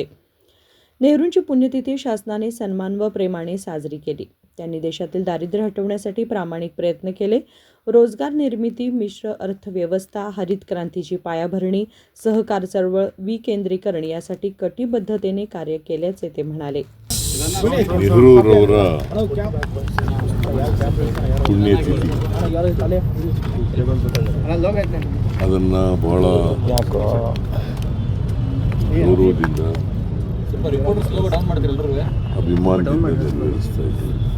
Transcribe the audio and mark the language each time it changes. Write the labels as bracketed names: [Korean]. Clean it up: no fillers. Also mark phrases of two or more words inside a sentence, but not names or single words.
[Marathi] नेहरूंची पुण्यतिथी शासनाने सन्मान व प्रेमाने साजरी केली. त्यांनी देशातील दारिद्र्य हटवण्यासाठी प्रामाणिक प्रयत्न केले. रोजगार निर्मिती, मिश्र अर्थव्यवस्था, हरित क्रांतीची पायाभरणी, सहकार चळवळ, विकेंद्रीकरण यासाठी कटिबद्धतेने कार्य केल्याचे ते म्हणाले. [Kannada] ನೆಹರೂರವರ ಪುಣ್ಯತಿಥಿ ಅದನ್ನು ಬಹಳ ಗೌರವದಿಂದ ಅಭಿಮಾನದಿಂದ ನೆರವೇರಿಸ್ತಾ ಇದ್ದೀವಿ.